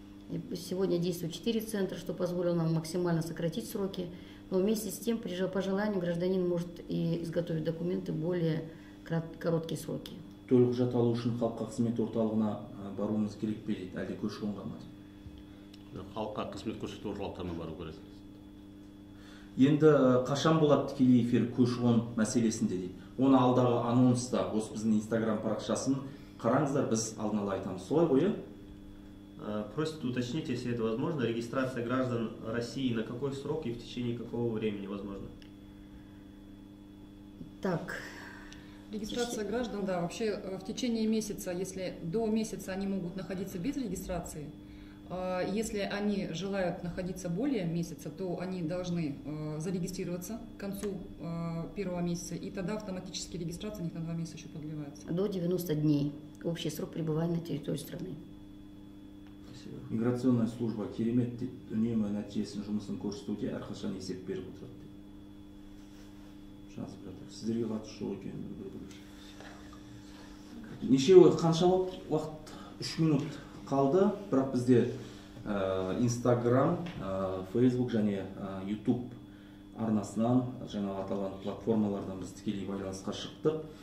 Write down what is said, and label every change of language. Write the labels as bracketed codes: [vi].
[ru] И сегодня действует 4 центра, что позволило нам максимально сократить сроки. Но вместе с тем, по желанию, гражданин может и изготовить документы в более короткие сроки. [kk] Төлқұжат алу үшін халыққа қызмет орталығына баруымыз керек пе дейді, әлде көші-қонға ма дейді? Халыққа қызмет көрсету орталықтарына бару керек. Енді қашан болады тікелей эфир көші-қон мәселесінде дейді. Оны алдағы анонста, осы біздің Инстаграм парақшасын қараңыздар, біз алдын ала айтамыз. Солай ғой? [ru] Просит уточнить, если это возможно, регистрация граждан России на какой срок и в течение какого времени возможно? Так. Регистрация граждан, да, вообще в течение месяца, если до месяца они могут находиться без регистрации, если они желают находиться более месяца, то они должны зарегистрироваться к концу 1 месяца, и тогда автоматически регистрация у них на 2 месяца еще продлевается. До 90 дней. Общий срок пребывания на территории страны. Миграционная служба [kk] керемет дейді, үнемі нәтижесін жұмысын көрсетуде әрқашан есеп беріп отырады дейді. Жазып жатыр. Сіздерге қатысы жоқ екен. Нешеуі қанша уақыт? 3 минут қалды, бірақ бізде Instagram, Facebook және YouTube арнасынан жаңа аталған платформалардан біз тікелей байланысқа шықтық.